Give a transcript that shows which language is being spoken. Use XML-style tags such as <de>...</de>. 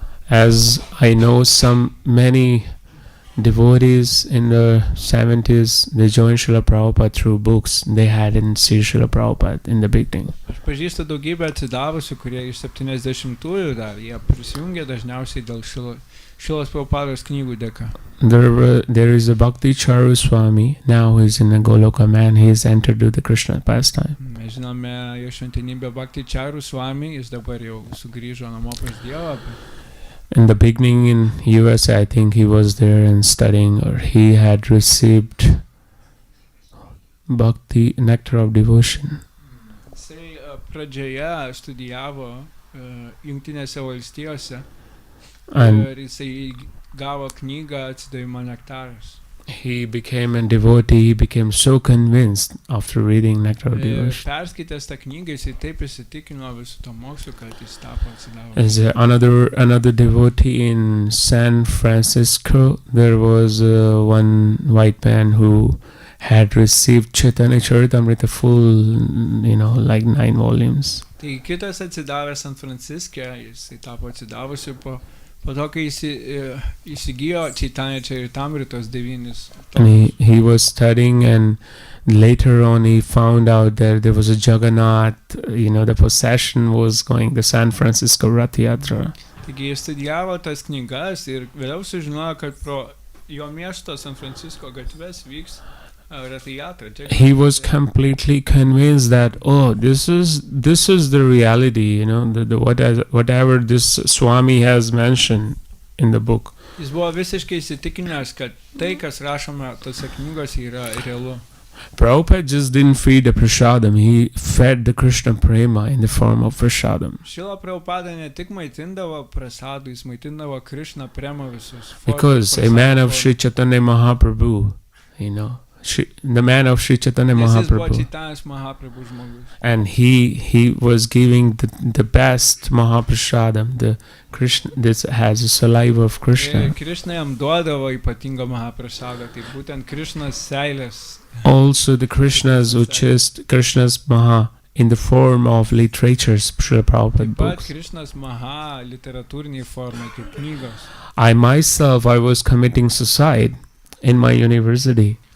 <en>As I know many devotees in the 70s, they joined Srila Prabhupada through books. They hadn't seen Srila Prabhupada in the beginning.</en> <lt>Aš pažįstu daugybę atsidavusių, kurie iš 70-ųjų dar, jie prisijungė dažniausiai dėl Šrilos Prabhupados knygų dėka.</lt> <en>There is a Bhakti Charu Swami. Now he's in a Goloka man. He's entered to the Krishna pastime.</en> <lt>Mes žinome jo šventenybę Bhakti Charu Swami, jis dabar jau sugrįžo namo pas Dievą.</lt> <en>In the beginning in USA, I think he was there and studying, or he had received Bhakti Nectar of Devotion.</en> <lt>Jisai pradžioje studijavo Jungtinėse valstijose</lt> <en>And</en> <lt>ir jisai gavo knygą Atsidavimo nektaras.</lt> <en>he became a devotee. He became so convinced after reading Nectar of</en> <lt>Ir</lt> <en>Devotion.</en> <lt>perskaitęs tą knygą, jisai taip įsitikino visų to mokslu, kad jis tapo atsidavęs.</lt> <en>As another devotee in San Francisco, there was one white man who had received Chaitanya Charitamrita full, like 9 volumes.</en> <lt>Tai kitas atsidavęs San Franciske, jisai tapo atsidavusiu po to, kai įsigijo Chaitanya Charitamritos 9.</lt> <en>And he was studying, and later on he found out that there was a Jagannath, the procession was going, the San Francisco Rath Yatra.</en> <lt>Taigi jis studijavo tas knygas ir vėliau sužinojo, kad pro jo miesto San Francisco gatves vyks Rath Yatra.</lt> <en>He was completely convinced that this is the reality, whatever this Swami has mentioned in the book.</en> <lt>Jis buvo visiškai įsitikinęs, kad tai, kas rašoma tose knygose, yra realu.</lt> <en>Prabhupada just didn't feed the prasadam, he fed the Krishna prema in the form of prasadam.</en> <lt>Šila Prabhupada ne tik maitindavo prasadų, jis maitindavo Krishna prema visus.</lt> <en>Because a man of Sri Chaitanya Mahaprabhu, the man of Sri Chaitanya Mahaprabhu, and he was giving the best Mahaprasadam, the Krishna, this has a saliva of Krishna.</en> <lt>Krishna jam duodavo ypatingą Mahaprasadą, tai būtent Krishnas seilės.</lt> <en>Also the Krishna's Uchist, Krishna's Maha in the form of literatures, Srila Prabhupada books.</en> <lt>Krishna's Maha literatūriniai formai, kaip knygos.</lt> <en>I was committing suicide in my university.</en>